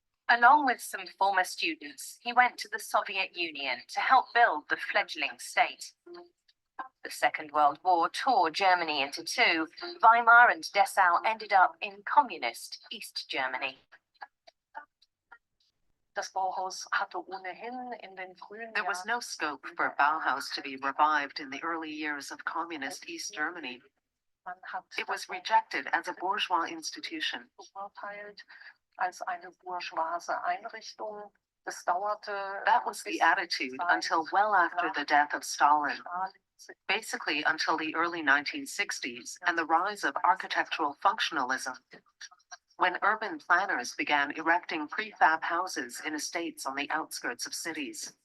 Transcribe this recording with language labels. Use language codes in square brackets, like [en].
[en] Along with some former students, he went to the Soviet Union to help build the fledgling state. The Second World War tore Germany into two. Weimar and Dessau ended up in communist East Germany. [de] Das Bauhaus hatte ohnehin in den frühen [en] There was no scope for Bauhaus to be revived in the early years of communist East Germany. It was rejected as a bourgeois institution. [de] Als eine bourgeoise Einrichtung. Das dauerte. [en] That was the attitude until well after the death of Stalin. Basically until the early 1960s and the rise of architectural functionalism, when urban planners began erecting prefab houses in estates on the outskirts of cities.